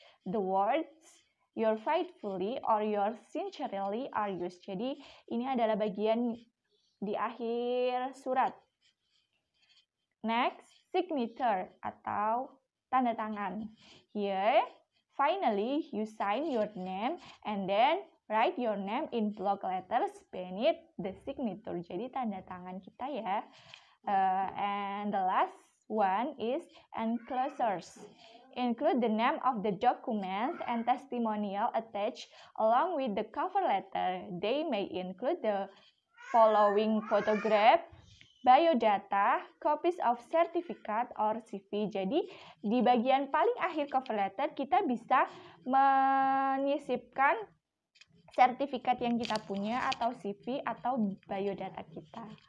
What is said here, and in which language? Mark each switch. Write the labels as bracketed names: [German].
[English] The words your faithfully or your sincerely are used. [Indonesian] Jadi, ini adalah bagian di akhir surat. [English] Next, signature [Indonesian] atau tanda tangan. [English] Here, finally, you sign your name and then write your name in block letters beneath the signature. [Indonesian] Jadi tanda tangan kita ya. [English] And the last one is enclosures. Include the name of the document and testimonial attached along with the cover letter. They may include the following photograph, biodata, copies of certificate or CV. [Indonesian] Jadi di bagian paling akhir cover letter kita bisa menyisipkan sertifikat yang kita punya atau CV atau biodata kita.